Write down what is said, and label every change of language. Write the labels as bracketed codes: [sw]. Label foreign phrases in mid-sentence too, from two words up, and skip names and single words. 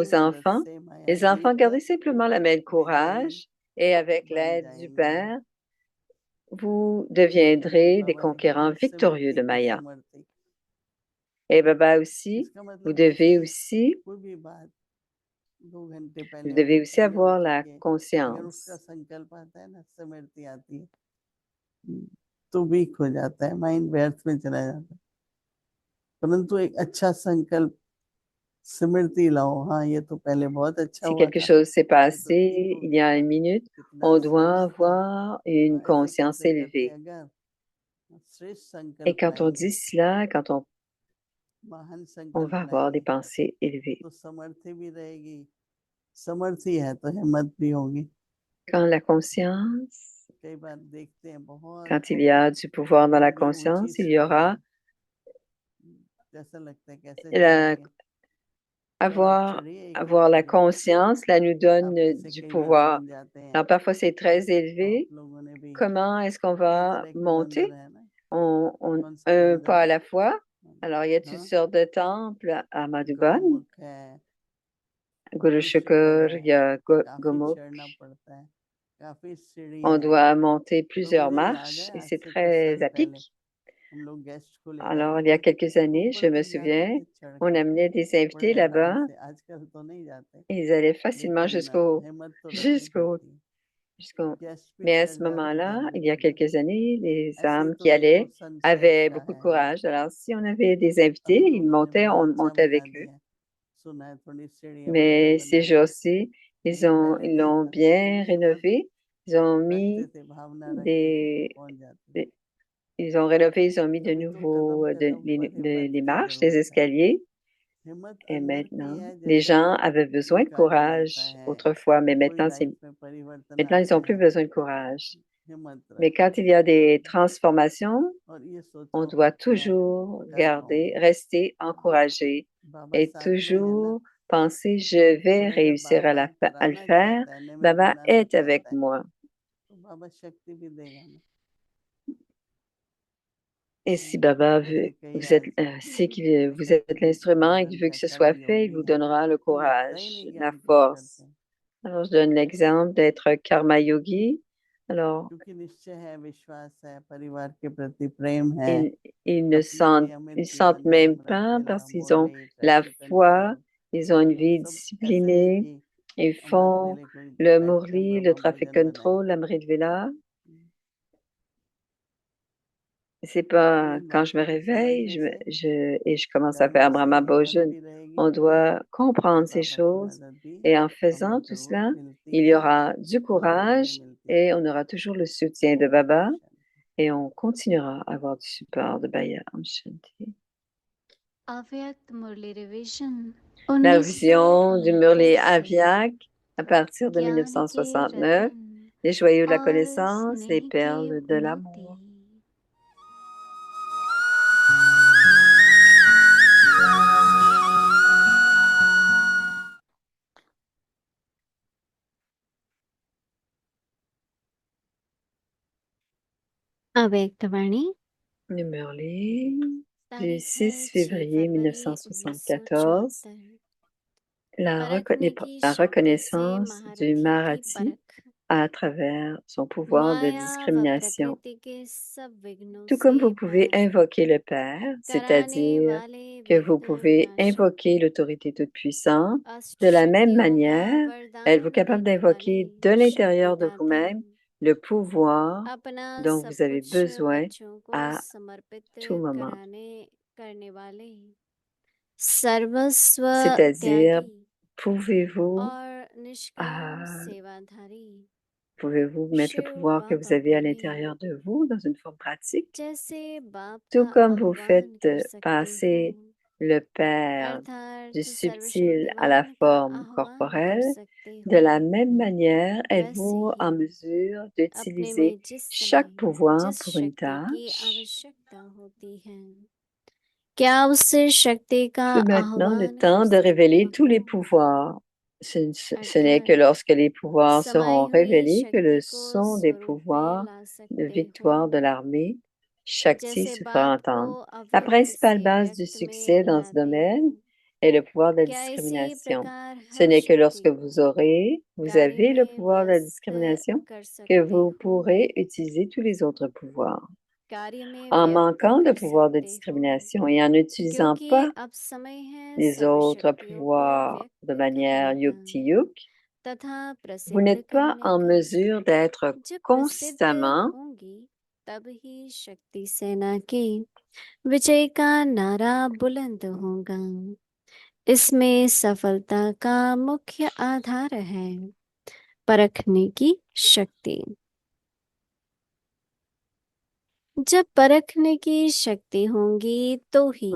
[fr] aux [hi] मदद [fr] enfants, [hi] से [fr] les enfants, [hi] मायाजीत [fr] gardez simplement la main de [hi] विजयी [fr] courage et avec [hi] बन [fr] l'aide du [hi] जाएंगे। [fr] Père, vous deviendrez des [hi] बाबा ने [fr] conquérants [hi] कहा [fr] victorieux [hi] स्मृति [fr] de [hi] की [fr] Maya. [hi] स्मृति, [fr] Et Baba aussi, [hi] इसका [fr] vous [hi] मतलब [fr] devez [hi] जैसे [fr] aussi, [hi] कोई भी बात 2 घंटे [fr] vous [hi] पहले [fr] devez [hi] हुई [fr] aussi [hi] पहले हो [fr] avoir la [hi] चुकी है, अगर उसका [fr] conscience. [hi] संकल्प आता है ना, स्मृति आती है, तो वीक हो जाता है, माइंड व्यर्थ में चला जाता है। परंतु एक अच्छा संकल्प, स्मृति लाओ, हाँ ये तो पहले बहुत अच्छा [fr] Si [hi] हुआ [fr] quelque [hi] था, [fr] chose s'est [hi] ये तो ठीक [fr] passé [hi] हो [fr] il y [hi] गया, [fr] a une minute, [hi] कितना [fr] on doit [hi] श्रेष्ठ था। [fr] avoir une [hi] ऐसे [fr] conscience [hi] करते करते [fr] élevée. [hi] अगर श्रेष्ठ [fr] Et [hi] संकल्प [fr] quand on [hi] लाएंगे, [fr] dit cela, quand [hi] महान [fr] on [hi] संकल्प [fr] va avoir des [hi] लाएंगे, [fr] pensées élevées. [hi] तो समर्थी भी रहेगी, समर्थी है तो हिम्मत भी होगी। [fr] Quand la conscience [hi] कई बार देखते हैं बहुत [fr] Quand il y a du pouvoir dans la [hi] लंबी ऊंची [fr] conscience, il y [hi] सीढ़ियां, [fr] aura [hi] जैसा लगता है कैसे [fr] la- [hi] चढ़ेंगे, पर आप [fr] avoir, [hi] चढ़िए एक बार [fr] avoir la [hi] जरूर। [fr] conscience, là, nous donne [hi] आप में से [fr] du [hi] कई बार [fr] pouvoir. [hi] बन जाते हैं, [fr] Alors, parfois, c'est très [hi] आप [fr] élevé. [hi] लोगों ने भी [fr] Comment est-ce qu'on [hi] कई [fr] va [hi] तरह के मंदिर [fr] monter? [hi] है ना, कौन से [fr] Un [hi] मंदिर [fr] pas à [hi] है? [fr] la fois. Alors, il y a toutes [hi] हाँ, [fr] sortes de temples à Madhuban, [hi] गौमुख है, [fr] Guru [hi] मुक्तेश्वर [fr] Shukur, [hi] है, [fr] il y a [hi] काफी [fr] Gomukh. [hi] चढ़ना पड़ता है, काफी [fr] On [hi] सीढ़ियां हैं। [fr] doit monter [hi] तो [fr] plusieurs [hi] मुझे याद [fr] marches [hi] है [fr] et [hi] आज [fr] c'est [hi] से कुछ [fr] très [hi] साल [fr] à [hi] पहले [fr] pic. [hi] हम लोग गेस्ट को ले [fr] Alors, [hi] जाते [fr] il y a [hi] थे [fr] quelques années, je [hi] ऊपर [fr] me [hi] तक, जाते [fr] souviens, [hi] थे चढ़ [fr] on [hi] के, [fr] amenait des invités [hi] बड़े आराम [fr] là-bas. [hi] से। आजकल तो नहीं जाते, [fr] Ils allaient facilement [hi] लेकिन हिम्मत तो रखनी [fr] jusqu'au, [hi] पड़ती है। [fr] jusqu'au. [hi] गेस्ट भी [fr] Mais à [hi] चढ़ [fr] ce [hi] जाते थे [fr] moment-là, [hi] हम [fr] il y a [hi] ऊपर तक। [fr] quelques années, les [hi] ऐसे ही [fr] âmes [hi] तो [fr] qui [hi] देखो [fr] allaient [hi] सनसेट [fr] avaient [hi] का [fr] beaucoup de [hi] है यहाँ [fr] courage. [hi] पे, [fr] Alors, si on avait des invités, [hi] अभी तो [fr] ils [hi] उन्होंने [fr] montaient, [hi] बहुत [fr] on [hi] अच्छा [fr] montait [hi] बना [fr] avec eux. [hi] दिया है, सुना है थोड़ी सीढ़ियाँ वगैरह [fr] Mais ces [hi] बना दी है, [fr] jours-ci, [hi] नहीं पहले [fr] ils [hi] नहीं [fr] l'ont [hi] था। [fr] bien [hi] सीढ़ी बस [fr] rénové. Ils ont [hi] रखते [fr] mis [hi] थे, भावना रखते थे तो [fr] des, [hi] पहुंच जाते थे। [fr] des- ils ont rénové, ils ont mis de [hi] अभी तो [fr] nouveaux, [hi] कदम कदम पर हिम्मत [fr] les [hi] की [fr] marches, les [hi] जरूरत है। [fr] escaliers. [hi] हिम्मत [fr] Et [hi] अंदर की [fr] maintenant, [hi] है, [fr] les [hi] जैसे [fr] gens avaient besoin de [hi] भिखारी जाता [fr] courage [hi] है, [fr] autrefois, mais [hi] कोई लाइफ में परिवर्तन [fr] maintenant, ils [hi] आता [fr] n'ont plus [hi] है, [fr] besoin de courage. [hi] हिम्मत [fr] Mais [hi] रखो। [fr] quand il y a des transformations, [hi] और ये [fr] on [hi] सोचो [fr] doit [hi] मैं [fr] toujours [hi] कर [fr] garder, [hi] पाऊंगी। [fr] rester encouragé [hi] बाबा [fr] et [hi] साथ में है ना, [fr] toujours penser, je vais [hi] और अगर [fr] réussir [hi] बाबा [fr] à le [hi] कराना [fr] faire. [hi] चाहता है, निमित्त [fr] Baba [hi] बनाना [fr] est avec [hi] चाहता है, [fr] moi. [hi] तो बाबा शक्ति भी देगा ना। [fr] Et si Baba veut, [hi] जैसे कई [fr] vous êtes, [hi] आज [fr] sait que vous êtes [hi] शक्ति [fr] l'instrument et qu'il [hi] पूजन [fr] veut [hi] का [fr] que ce soit [hi] कर्म [fr] fait, il [hi] योगी [fr] vous [hi] हैं, [fr] donnera le [hi] वो लगता ही नहीं [fr] courage, [hi] कि [fr] la [hi] हम कुछ करते [fr] force. [hi] हैं, [fr] Alors, je donne l'exemple d'être [hi] कर्म योगी. [fr] Alors, [hi] क्योंकि निश्चय है, विश्वास है, परिवार के प्रति प्रेम है, [fr] ils, ils ne [hi] अपने [fr] sentent, [hi] नियमित [fr] ils sentent [hi] जीवन नियम [fr] même pas [hi] रखते [fr] parce [hi] ना, [fr] qu'ils ont [hi] बोले [fr] la [hi] ट्रैफिक [fr] foi, [hi] कंट्रोल, [fr] ils ont une [hi] वो [fr] vie [hi] सब ऐसा नहीं [fr] disciplinée, [hi] कि [fr] ils [hi] अमृत [fr] font [hi] वेले कोई [fr] le [hi] बैठ के हम [fr] Murli, le [hi] ब्रह्म [fr] traffic [hi] भोजन बनाए। [fr] control, l' [hi] अमृत वेला. [fr] C'est pas [hi] मेन [fr] quand [hi] बात [fr] je me [hi] है कि [fr] réveille, [hi] समझने से [fr] et je commence à [hi] घर में [fr] faire Brahma [hi] से हिम्मत [fr] Bhojan. [hi] भी रहेगी [fr] On doit [hi] कि [fr] comprendre ces [hi] बाबा की [fr] choses [hi] मदद भी [fr] et en [hi] हमें [fr] faisant tout [hi] जरूर [fr] cela, [hi] मिलती [fr] il y [hi] है, [fr] aura du [hi] मिलती है, [fr] courage [hi] मिलती है। [fr] et on aura toujours le soutien de [hi] ओम [fr] Baba [hi] शांति। [fr] et on continuera à avoir du support de Baya. [hi] ओम शांति. अव्यक्त मुरली रिवीजन [fr] La révision du Murli [hi] 1929 से [fr] Avyak à partir de [hi] ज्ञान के [fr] 1969, [hi] रतन [fr] les joyaux de la [hi] और [fr] connaissance, les [hi] स्नेह के [fr] perles de [hi] मोती [fr] l'amour. [hi] अव्यक्त वाणी [fr] Le Murli du [hi] तारीख है [fr] 6 [hi] 6 [fr] février [hi] फरवरी [fr] 1974, [hi] 1974 [fr] la [hi] परखने की शक्ति से [fr] reconnaissance du [hi] महारथी की [fr] Marathi [hi] परख [fr] à travers son pouvoir de [hi] माया व [fr] discrimination. [hi] प्रकृति के सब विघ्नों [fr] Tout [hi] से [fr] comme vous pouvez [hi] पार [fr] invoquer le Père, [hi] कराने [fr] c'est-à-dire [hi] वाले [fr] que vous [hi] विघ्न [fr] pouvez [hi] विनाशक [fr] invoquer l'autorité toute-puissante, [hi] अष्ट [fr] de la même [hi] शक्तियों का [fr] manière, êtes-vous [hi] वरदान [fr] capable [hi] देने वाले [fr] d'invoquer de [hi] शक्ति [fr] l'intérieur de [hi] दाता [fr] vous-même le pouvoir [hi] अपना [fr] dont [hi] सब [fr] vous avez [hi] कुछ [fr] besoin [hi] बच्चों को [fr] à [hi] समर्पित [fr] tout moment? [hi] करने वाले सर्वस्व [fr] C'est-à-dire, [hi] त्यागी [fr] pouvez-vous [hi] और निष्काम [fr] euh, [hi] सेवाधारी [fr] pouvez-vous mettre le [hi] शिव [fr] pouvoir que vous [hi] बाबा [fr] avez à [hi] बोले [fr] l'intérieur de vous dans une forme pratique? [hi] जैसे बाप [fr] Tout [hi] का [fr] comme vous [hi] आह्वान [fr] faites [hi] कर सकते हो [fr] passer le Père du [hi] अर्थात [fr] subtil à la [hi] सर्वशक्तिवान का [fr] forme [hi] आह्वान कर [fr] corporelle, [hi] सकते [fr] de [hi] हो [fr] la même manière, [hi] वैसे [fr] êtes-vous [hi] ही [fr] en mesure [hi] अपने [fr] d'utiliser [hi] में जिस [fr] chaque [hi] समय [fr] pouvoir [hi] जिस [fr] pour une [hi] शक्ति की [fr] tâche? [hi] आवश्यकता होती है क्या उससे शक्ति का [fr] C'est maintenant le [hi] आह्वान कर [fr] temps de [hi] सकते [fr] révéler tous les [hi] हो [fr] pouvoirs. Ce n'est que [hi] अर्थात [fr] lorsque les pouvoirs [hi] समाई [fr] seront [hi] हुई [fr] révélés que le [hi] शक्ति को [fr] son des [hi] स्वरूप में [fr] pouvoirs [hi] ला [fr] de [hi] सकते हो [fr] victoire de l'armée Shakti [hi] जैसे [fr] se fera [hi] बाप को [fr] entendre. La [hi] अव्यक्त [fr] principale [hi] से [fr] base du [hi] व्यक्त में [fr] succès dans ce [hi] लाते [fr] domaine [hi] हो [fr] est le pouvoir de la [hi] क्या इसी [fr] discrimination. [hi] प्रकार [fr] Ce [hi] हर [fr] n'est que [hi] शक्ति [fr] lorsque [hi] को [fr] vous [hi] कार्य [fr] avez le [hi] में [fr] pouvoir de la [hi] व्यस्त [fr] discrimination [hi] कर [fr] que [hi] सकते [fr] vous [hi] हो [fr] pourrez utiliser tous les autres pouvoirs. [hi] कार्य में [fr] En [hi] व्यक्त [fr] manquant de [hi] कर [fr] pouvoir de [hi] सकते हो [fr] discrimination et en n'utilisant [hi] क्योंकि [fr] pas [hi] अब समय है [fr] les [hi] सब [fr] autres [hi] शक्तियों को [fr] pouvoirs de [hi] व्यक्त [fr] manière [hi] करने का [fr] yukti-yuk, [hi] तथा [fr] vous [hi] प्रसिद्ध [fr] n'êtes pas [hi] करने [fr] en [hi] का [fr] mesure d'être [hi] जब प्रसिद्ध [fr] constamment [hi] होंगी तब ही शक्ति सेना की विजय का नारा बुलंद होगा इसमें सफलता का मुख्य आधार है परखने की शक्ति जब परखने की शक्ति होंगी तो ही